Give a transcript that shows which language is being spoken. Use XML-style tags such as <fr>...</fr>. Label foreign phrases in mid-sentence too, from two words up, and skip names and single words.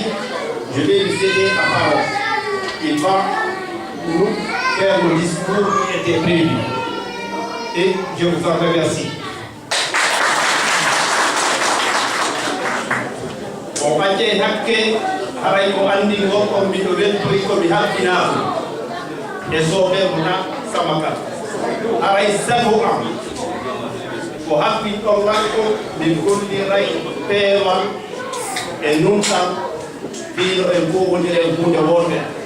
<fr>Je vais lui céder la parole. Il va nous faire le discours qui était prévu. Et je vous en remercie. On va dire que</fr> <ff>haray ko andi ngoko mi do welto ko mi halfinaago e sobe mona samaka haray sago am ko happin on wakko mi golliray peewal e nun tan fiino en ko wondire hunde wonde</ff>